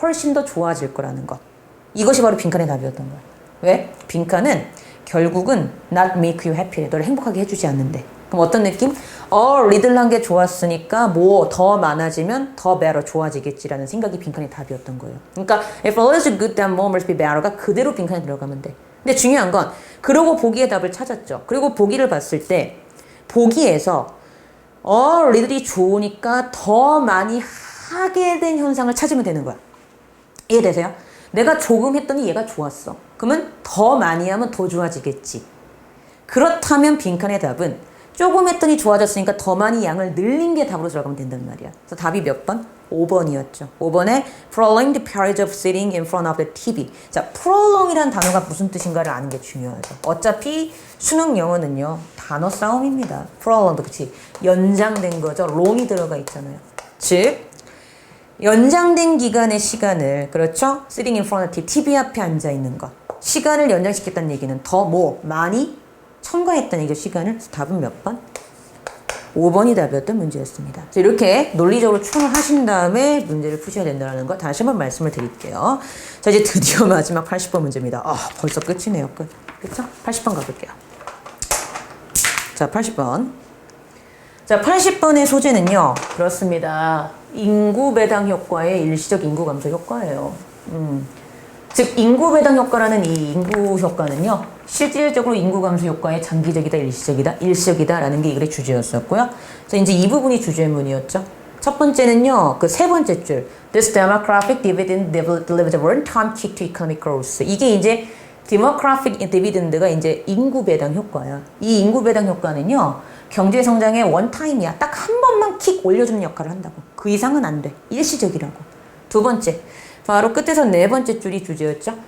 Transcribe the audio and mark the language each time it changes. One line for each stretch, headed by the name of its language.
Korean: 훨씬 더 좋아질 거라는 거. 이것이 바로 빈칸의 답이었던 거야. 왜? 빈칸은 결국은
English: not make you happy.
Korean: 너를 행복하게 해주지 않는데. 그럼 어떤 느낌? 리들한 게 좋았으니까 뭐 더 많아지면 더 better 좋아지겠지라는 생각이 빈칸의 답이었던 거예요.
English: 그러니까 if all is good then more must be better가
Korean: 그대로 빈칸에 들어가면 돼. 근데 중요한 건 그러고 보기의 답을 찾았죠. 그리고 보기를 봤을 때 보기에서 리들이 좋으니까 더 많이 하게 된 현상을 찾으면 되는 거야. 이해되세요? 내가 조금 했더니 얘가 좋았어. 그러면 더 많이 하면 더 좋아지겠지. 그렇다면 빈칸의 답은 조금 했더니 좋아졌으니까 더 많이 양을 늘린 게 답으로 들어가면 된단 말이야. 그래서 답이 몇 번? 5번이었죠. 5번에
English: prolong the period of sitting in front of the TV.
Korean: 자, prolong이라는 단어가 무슨 뜻인가를 아는 게 중요하죠. 어차피 수능 영어는요. 단어 싸움입니다. prolong도 그치? 연장된 거죠. long이 들어가 있잖아요. 즉 연장된 기간의 시간을 그렇죠?
English: sitting in front of the TV
Korean: 앞에 앉아 있는 것. 시간을 연장시켰다는 얘기는 더 많이 첨가했다는 얘기죠. 시간을. 답은 몇 번? 5번이 답이었던 문제였습니다. 자, 이렇게 논리적으로 추론을 하신 다음에 문제를 푸셔야 된다는 거 다시 한번 말씀을 드릴게요. 자, 이제 드디어 마지막 80번 문제입니다. 아, 벌써 끝이네요. 끝. 그쵸? 80번 가볼게요. 자, 80번. 자, 80번의 소재는요. 그렇습니다. 인구 배당 효과의 일시적 인구 감소 효과예요. 즉 인구 배당 효과라는 이 인구 효과는요. 실질적으로 인구 감소 효과의 장기적이다, 일시적이다, 일시적이다라는 게 이 글의 주제였었고요. 자, 이제 이 부분이 주제문이었죠. 첫 번째는요. 그 세 번째 줄.
English: This demographic dividend delivered one-time kick to economic growth.
Korean: 이게 이제 demographic dividend가 이제 인구 배당 효과야. 이 인구 배당 효과는요. 경제 성장의 원타임이야. 딱 한 번만 킥 올려주는 역할을 한다고. 그 이상은 안 돼. 일시적이라고. 두 번째. 바로 끝에서 네 번째 줄이 주제였죠.